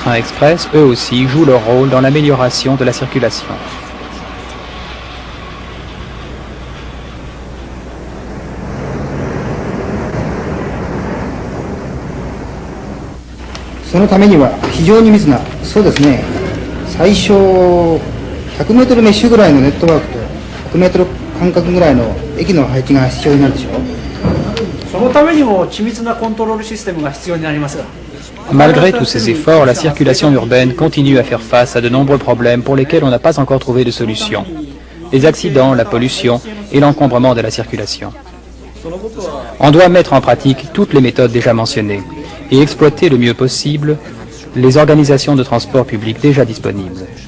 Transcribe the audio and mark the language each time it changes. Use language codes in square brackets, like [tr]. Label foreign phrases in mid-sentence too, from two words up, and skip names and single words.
[fr] trains express, eux aussi, jouent leur rôle dans l'amélioration de la circulation. [ja] そのためには非常に密な、そうですね、最小100メートルメッシュぐらいのネットワークと100メートル間隔ぐらいの駅の配置が必要になるでしょう。そのためにも緻密なコントロールシステムが必要になります。 [fr] Malgré tous ces efforts, la circulation urbaine continue à faire face à de nombreux problèmes pour lesquels on n'a pas encore trouvé de solution. Les accidents, la pollution et l'encombrement de la circulation. On doit mettre en pratique toutes les méthodes déjà mentionnées et exploiter le mieux possible les organisations de transport public déjà disponibles.